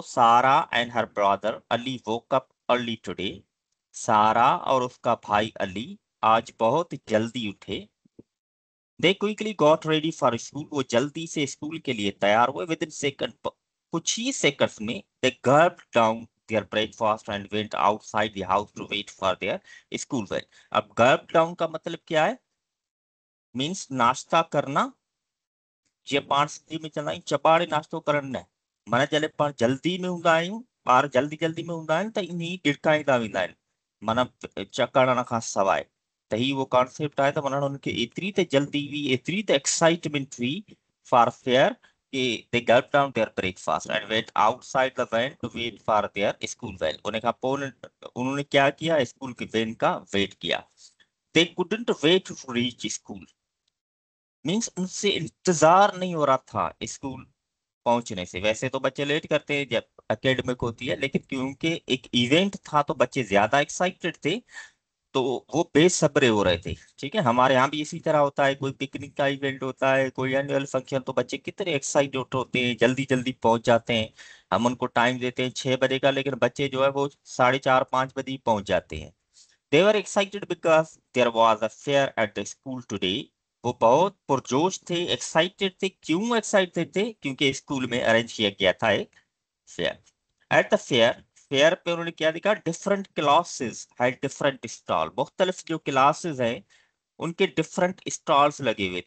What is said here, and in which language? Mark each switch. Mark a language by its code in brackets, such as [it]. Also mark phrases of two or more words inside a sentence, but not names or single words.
[en] Sara and her brother Ali woke up early today. [ur] سارہ اور اس کا بھائی علی آج بہت جلدی اٹھے. [en] They quickly got ready for school. [ur] وہ جلدی سے سکول کے لیے تیار ہوئے. [en] With in second, [ur] کچھ ہی سیکنڈز میں [en] they gulped down their breakfast and went outside the house to wait for their school van. [ur] اب [en] gulp down [ur] کا مطلب کیا ہے? مینز ناشتہ کرنا. [sd] जे पाण सिंधी में चवंदा आहियूं चपाड़े नाश्तो करण न। माना जॾहिं पाण जल्दी में हूंदा आहियूं, ॿार जल्दी जल्दी में हूंदा आहिनि त इन ई ॾिड़काईंदा वेंदा आहिनि, माना चकरण खां सवाइ। त ही वो कॉन्सेप्ट आहे। त माना हुनखे एतिरी त जल्दी हुई, एतिरी त एक्साइटमेंट हुई [en] for fair ki they gulp down their breakfast and went outside the van to wait for their school van. [sd] उन खां पोइ [ur] انہوں نے کیا کیا؟ سکول کی وین کا ویٹ کیا. [en] They couldn't wait to reach school. [ur] مینز ان سے انتظار نہیں ہو رہا تھا سکول پہنچنے سے. ویسے تو بچے لیٹ کرتے ہیں جب اکیڈمک ہوتی ہے، لیکن کیونکہ ایک ایونٹ تھا تو بچے زیادہ ایکسائٹڈ تھے، تو وہ بے صبرے ہو رہے تھے. ٹھیک ہے، ہمارے یہاں بھی اسی طرح ہوتا ہے۔ کوئی پکنک کا ایونٹ ہوتا ہے، کوئی [en] annual function, [ur] تو بچے کتنے ایکسائٹڈ ہوتے ہیں، جلدی جلدی پہنچ جاتے ہیں. ہم ان کو ٹائم دیتے ہیں 6 بجے کا، لیکن بچے جو ہے وہ 4:30-5 بجے ہی پہنچ جاتے ہیں. [en] They were excited because there was a fair at the school today. [ur] وہ بہت پرجوش تھے، ایکسائٹڈ تھے. کیوں ایکسائٹڈ تھے? کیونکہ سکول میں ارینج کیا گیا تھا ایک فیئر. [en] At the fair, [ur] فیئر پے انہوں نے کیا دکھا? [en] Different classes had different stall. [ur] مختلف جو کلاسز ہیں ان کے ڈیفرنٹ اسٹالز لگے ہوئے تھے.